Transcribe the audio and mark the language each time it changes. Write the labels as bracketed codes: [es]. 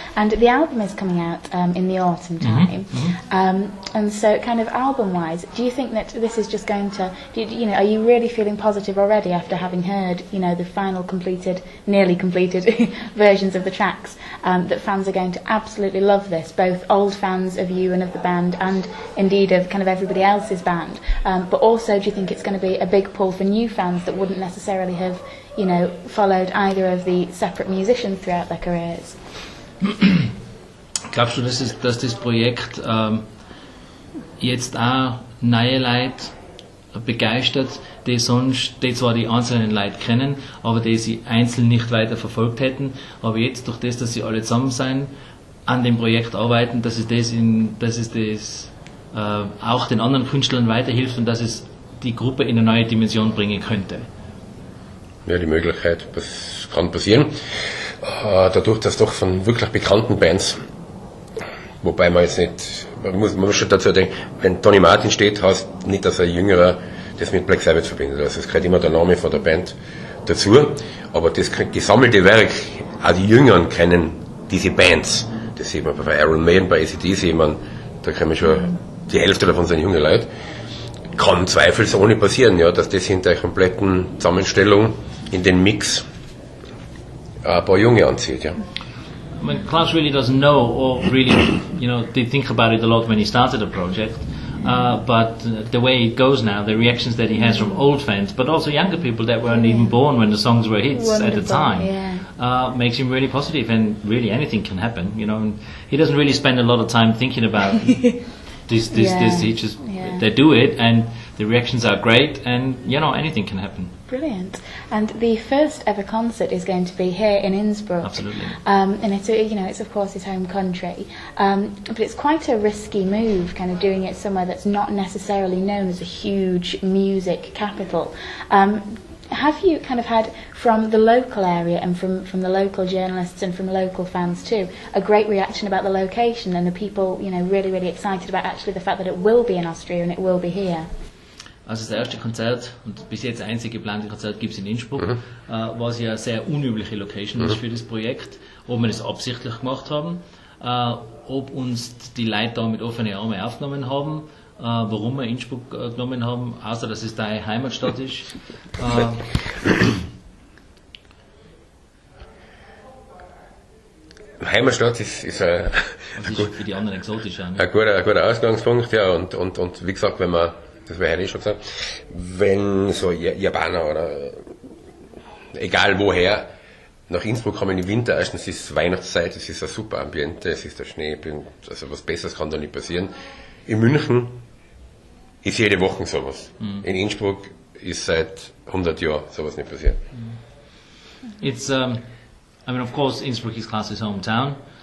[en] And the album is coming out in the autumn time. And so kind of album-wise, do you think that this is just going to, are you really feeling positive already after having heard, the final nearly completed versions of the tracks, that fans are going to absolutely love this, both old fans of you and of the band, and indeed of kind of everybody else's band, but also do you think it's going to be a big pull for new fans that wouldn't necessarily have followed either of the separate musicians throughout their careers? [de] Glaubst du, dass das Projekt jetzt auch neue Leute begeistert, die zwar die einzelnen Leute kennen, aber die sie einzeln nicht weiter verfolgt hätten, aber jetzt durch das, dass sie alle zusammen sein, an dem Projekt arbeiten, dass es auch den anderen Künstlern weiterhilft und dass es die Gruppe in eine neue Dimension bringen könnte? Ja, die Möglichkeit, das kann passieren. Dadurch, dass doch von wirklich bekannten Bands Wobei man jetzt nicht, man muss schon dazu denken, wenn Tony Martin steht, heißt nicht, dass ein Jüngerer das mit Black Sabbath verbindet. Also es gehört immer der Name von der Band dazu, aber das gesammelte Werk, auch die Jüngeren kennen diese Bands. Das sieht man bei Iron Maiden, bei AC/DC, da kennen wir schon die Hälfte davon sind junge Leute. Kann zweifelsohne passieren, ja, dass das in der kompletten Zusammenstellung in den Mix ein paar Junge anzieht, ja. [en] I mean, Klaus really doesn't know, or really, did think about it a lot when he started the project. But the way it goes now, the reactions that he has from old fans, but also younger people that weren't even born when the songs were hits at the time, makes him really positive. And really, anything can happen. And he doesn't really spend a lot of time thinking about this. He just they do it, and the reactions are great, and anything can happen. Brilliant. And the first ever concert is going to be here in Innsbruck. Absolutely. And it's of course his home country. But it's quite a risky move, kind of doing it somewhere that's not necessarily known as a huge music capital. Have you kind of had, from the local area and from the local journalists and from local fans too, a great reaction about the location, and the people, really, really excited about actually the fact that it will be in Austria and it will be here? [de] Also das erste Konzert und bis jetzt einzige geplante Konzert gibt es in Innsbruck, was ja eine sehr unübliche Location ist für das Projekt, ob wir das absichtlich gemacht haben, ob uns die Leute da mit offenen Armen aufgenommen haben, warum wir Innsbruck genommen haben, außer dass es deine Heimatstadt ist. Heimatstadt ist ein für die anderen exotisch. Ein guter Ausgangspunkt, ja, und wie gesagt, wenn man, das wäre ja nicht schon gesagt, wenn so Japaner oder egal woher nach Innsbruck kommen im Winter, erstens ist es Weihnachtszeit, es ist ein super Ambiente, es ist der Schnee, also was Besseres kann da nicht passieren. In München ist jede Woche sowas. In Innsbruck ist seit 100 Jahren sowas nicht passiert. [en] It's, I mean, of course, Innsbruck is Klaus's hometown.